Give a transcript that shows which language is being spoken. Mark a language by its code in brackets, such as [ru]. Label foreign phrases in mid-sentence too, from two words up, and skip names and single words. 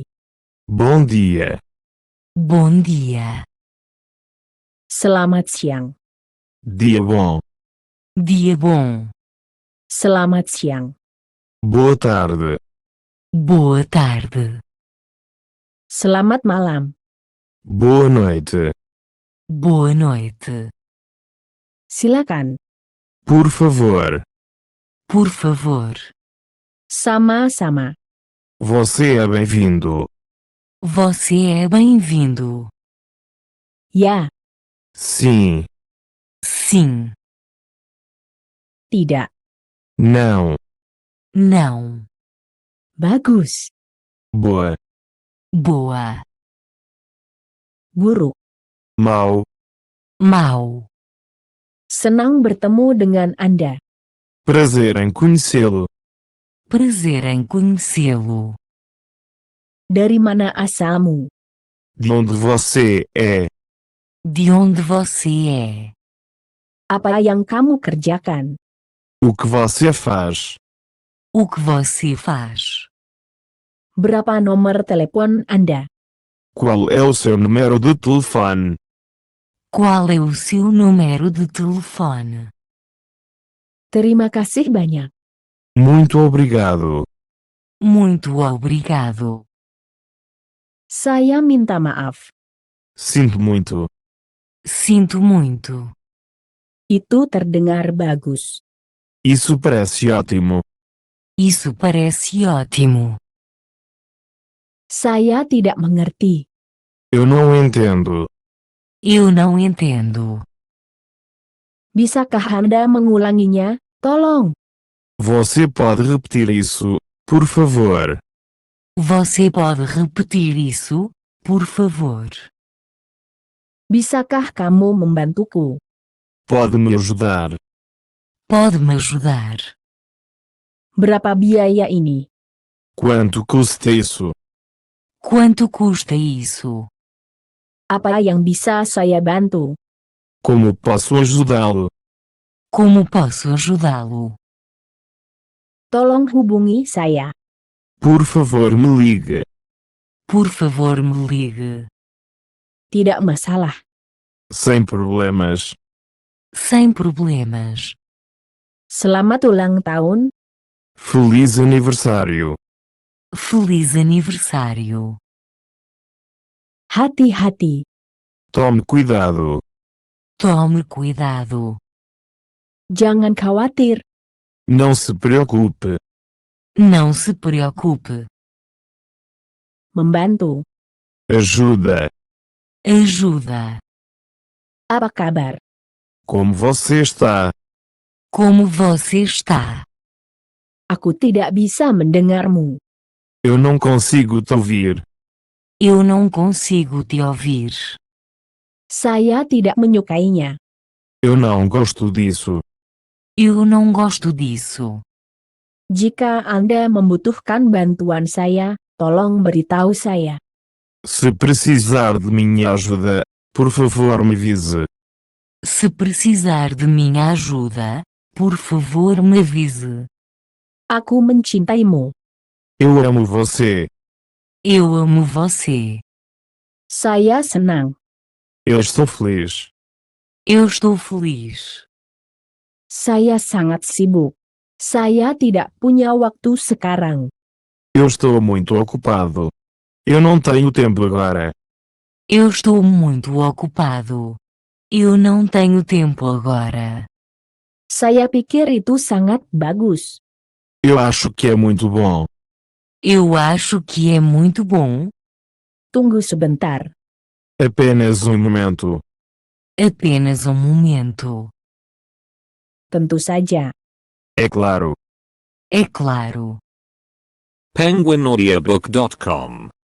[pt] Bom dia. Bom dia. [id] Selamat siang. [pt] Dia bom. Dia bom. [id] Selamat siang. [pt] Boa tarde. Boa tarde. [id] Selamat malam. [pt] Boa noite. Boa noite. [id] Silakan. [pt] Por favor. Por favor. [id] Sama-sama. [pt] Você é bem-vindo. Você é bem-vindo. [id] Ya, [pt] Sim. Sim. [id] tidak. [pt] Não. Não. [id] Bagus. [pt] Boa. Boa. [id] Buruk. [pt] Mau. Mau. [id] Senang bertemu dengan Anda. [pt] Prazer em conhecê-lo. Prazer em conhecê-lo. [id] Dari mana asalmu? [pt] De onde você é? De onde você é? [id] Apa yang kamu kerjakan? [pt] O que você faz? O que você faz? [id] Berapa nomor telepon Anda? [pt] Qual é o seu número de telefone? Qual é o seu número de telefone? [id] Terima kasih banyak. [pt] Muito obrigado. Muito obrigado. [id] Saya minta maaf. [pt] Sinto muito. Sinto muito. [id] Itu terdengar bagus. [pt] Isso parece ótimo. Isso parece ótimo. [id] Saya tidak mengerti. [pt] Eu não entendo. Eu não entendo. [id] Bisakah Anda mengulanginya? Tolong. [pt] Você pode repetir isso, por favor? Você pode repetir isso, por favor? [id] Bisakah kamu membantuku? [pt] Pode me ajudar? Pode me ajudar? [id] Berapa biaya ini? [pt] Quanto custa isso? Quanto custa isso? [id] Apa yang bisa saya bantu? [pt] Como posso ajudá-lo? Como posso ajudá-lo? [id] Tolong hubungi saya. [pt] Por favor, me ligue. Por favor, me ligue. [id] Tidak masalah. [pt] Sem problemas. Sem problemas. [id] Selamat ulang tahun. [pt] Feliz aniversário. Feliz aniversário. [id] Hati-hati. [pt] Tome cuidado. Tome cuidado. [id] Jangan khawatir. [pt] Não se preocupe. Não se preocupe. [id] Membantu. [pt] Ajuda. Ajuda. [id] Apa kabar? [pt] Como você está? Como você está? [id] Aku tidak bisa mendengarmu. [pt] Eu não consigo te ouvir. Eu não consigo te ouvir. [id] Saya tidak menyukainya. [pt] Eu não gosto disso. Eu não gosto disso. [id] Jika Anda membutuhkan bantuan saya, tolong beritahu saya. [pt] Se precisar de minha ajuda, por favor me avise. Se precisar de minha ajuda, por favor me avise. [id] Aku mencintaimu. [pt] Eu amo você. Eu amo você. [id] Saya senang. [pt] Eu estou feliz. Eu estou feliz. [id] Saya sangat sibuk. Saya tidak punya waktu sekarang. [pt] Eu estou muito ocupado. Eu não tenho tempo agora. Eu estou muito ocupado. Eu não tenho tempo agora. [id] Saya pikir itu sangat bagus. [pt] Eu acho que é muito bom. Eu acho que é muito bom. [id] Tunggu sebentar. [pt] Apenas um momento. Apenas um momento. [id] Tentu saja. [pt] É claro. É claro. penguinaudiobook.com